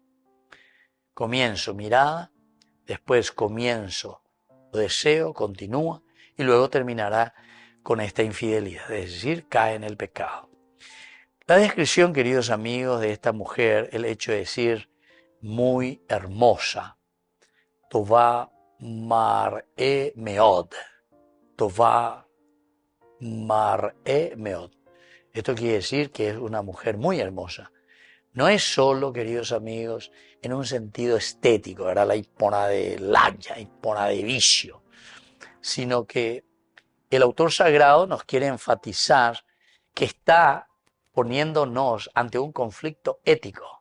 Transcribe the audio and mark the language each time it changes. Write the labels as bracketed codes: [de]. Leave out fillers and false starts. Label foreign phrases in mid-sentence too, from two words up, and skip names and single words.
[es] Comienzo mirada, después comienzo deseo, continúa y luego terminará con esta infidelidad, es decir, cae en el pecado. La descripción, queridos amigos, de esta mujer, el hecho de decir muy hermosa, [he] טובת מראה מאד, טובת מראה מאד. [es] Esto quiere decir que es una mujer muy hermosa. No es solo, queridos amigos, en un sentido estético, ¿verdad? La hipona de laya, hipona de vicio, sino que el autor sagrado nos quiere enfatizar que está poniéndonos ante un conflicto ético.